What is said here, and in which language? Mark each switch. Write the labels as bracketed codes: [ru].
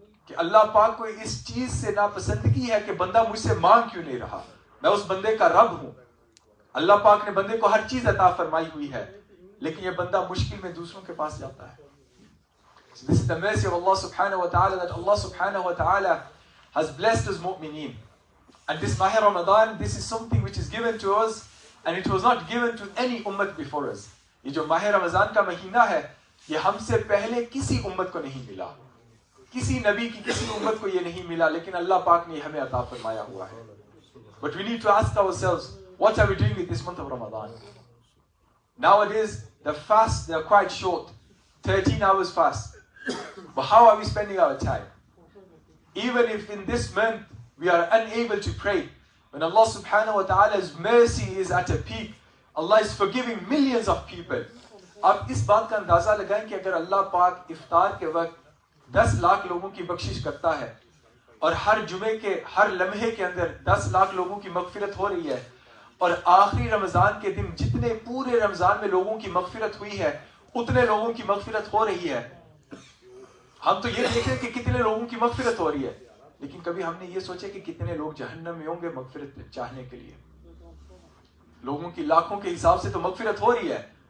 [ur] کہ اللہ پاک کو اس چیز سے ناپسندگی ہے کہ بندہ مجھ سے مانگ کیوں نہیں رہا، میں اس بندے کا رب ہوں۔ اللہ پاک نے بندے کو ہر چیز عطا فرمائی ہوئی ہے لیکن یہ بندہ مشکل میں دوسروں کے پاس جاتا ہے۔ [en] This is the mercy of Allah subhanahu wa ta'ala, that Allah subhanahu wa ta'ala has blessed us mu'mineen. And this Mahr Ramadan, this is something which is given to us and it was not given to any ummat before us. [ur] یہ جو ماہ رمضان کا مہینہ ہے یہ ہم سے پہلے کسی امت کو نہیں ملا، کسی نبی کی کسی امت کو یہ نہیں ملا، لیکن اللہ پاک نے ہمیں عطا فرمایا ہوا ہے۔ [en] But we need to ask ourselves, what are we doing with this month of Ramadan? Nowadays, the fasts, they are quite short, 13 hours fast. But how are we spending our time? Even if in this month we are unable to pray, when Allah subhanahu wa ta'ala's mercy is at a peak, Allah is forgiving millions of people. [ur] آپ اس بات کا اندازہ لگائیں کہ اگر اللہ پاک افطار کے وقت 10 لاکھ لوگوں کی بخشش کرتا ہے اور ہر جمعے کے ہر لمحے کے اندر 10 لاکھ لوگوں کی مغفرت ہو رہی ہے، اور آخری رمضان کے دن جتنے پورے رمضان میں لوگوں کی مغفرت ہوئی ہے اتنے لوگوں کی مغفرت ہو رہی ہے، ہم تو یہ دیکھیں کہ کتنے لوگوں کی مغفرت ہو رہی ہے، لیکن کبھی ہم نے یہ سوچا کہ کتنے لوگ جہنم میں ہوں گے مغفرت چاہنے کے لیے؟ لوگوں کی لاکھوں کے حساب سے تو مغفرت ہو رہی ہے